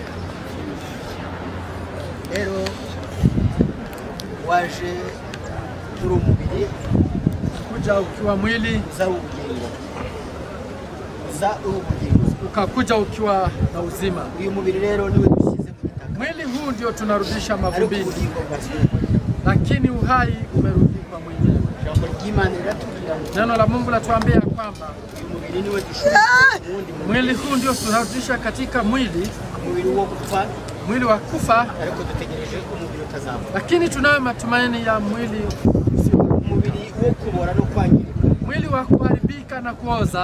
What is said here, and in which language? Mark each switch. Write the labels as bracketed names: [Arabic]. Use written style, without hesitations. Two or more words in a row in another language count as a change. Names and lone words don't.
[Kinyarwanda] Rero waje turi umubiri [Swahili] kuja ukiwa mwili [Kinyarwanda] za ubugingo. Za ubugingo [Swahili] ukakuja ukiwa na uzima. [Kinyarwanda] Uyu mubiri rero niwe dusize mu gitaka. [Swahili] Mwili huu ndio tunarudisha mavumbini. Lakini uhai umerudi kwa mwenyewe. Neno la Mungu latuambia kwamba mwili huu ndio tunarudisha katika mwili wa kufa, lakini tunayo matumaini ya mwili mwili wa kuharibika na kuoza.